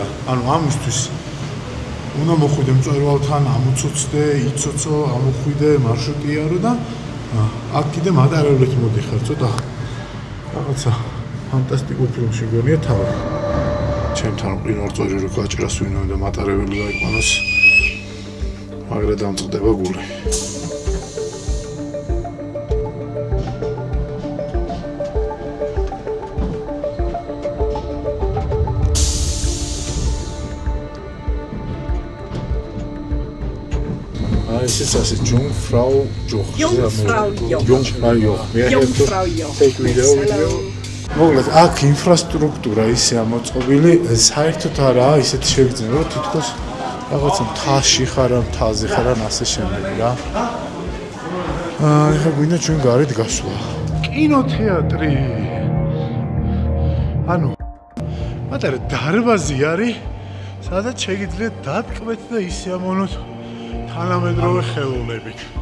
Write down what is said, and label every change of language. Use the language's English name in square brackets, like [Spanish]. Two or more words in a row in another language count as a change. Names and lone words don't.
[Georgian] ანუ ამისთვის უნდა მოხვიდე მწვერვალთან, ამოცოცდე, იცოცო, ამოხვიდე, მარშრუტი იარო და აქ კიდე მატარებლით მოდიხარ, ცოტა რაღაცა ფანტასტიკურ ფილმში გონია თავი. ჩემთან მყინვარ წვერი რო გაჭრას ვინმე და მატარებელი გაიყვანოს, მაგრა დამწყდება გული. [German] Es ist das Jungfrau Joch. Jungfrau Joch. Jungfrau Joch. [English] Take video with you. [Georgian] მოგლეთ, აქ ინფრასტრუქტურა ისე ამოწყობილი, საერთოდ არაა ისეთი შეგრძნება, რომ თითქოს რაღაცა მთაში ხარ, მთაზე ხარ, ასე შემდეგ რა. ეხლა გვინდა ჩვენ გარეთ გასვლა. კინოთეატრი. ანუ მატარა დარბაზი არის, სადაც შეგიძლიათ დატკბეთ და ისე ამონოთ თანამედროვე ხელოვნებით.